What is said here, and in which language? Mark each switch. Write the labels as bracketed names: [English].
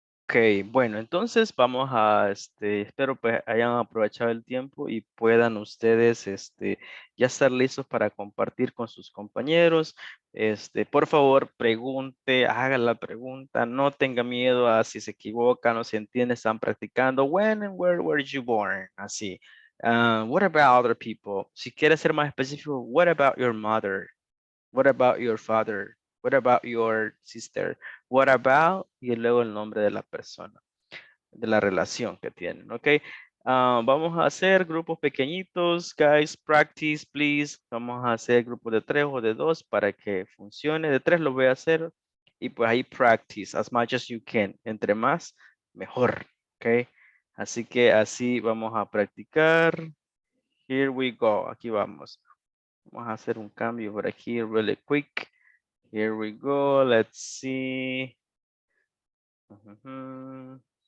[Spanish] Ok, bueno, entonces vamos a, espero pues hayan aprovechado el tiempo y puedan ustedes, ya estar listos para compartir con sus compañeros. Por favor, pregunte, haga la pregunta, no tenga miedo a si se equivocan o si entienden, están practicando. [English] When and where were you born? Así. What about other people? [Spanish] Si quiere ser más específico, [English] what about your mother? What about your father? What about your sister? What about? [Spanish] Y luego el nombre de la persona, de la relación que tienen, ¿ok? Vamos a hacer grupos pequeñitos, guys, [English] practice, please. [Spanish] Vamos a hacer grupos de 3 o de 2 para que funcione. De 3 lo voy a hacer Y pues ahí [English] practice as much as you can. [Spanish] Entre más, mejor. Ok. Así que así vamos a practicar. [English] Here we go. [Spanish] Aquí vamos. Vamos a hacer un cambio por aquí [English] really quick. Here we go. Let's see. Ujú.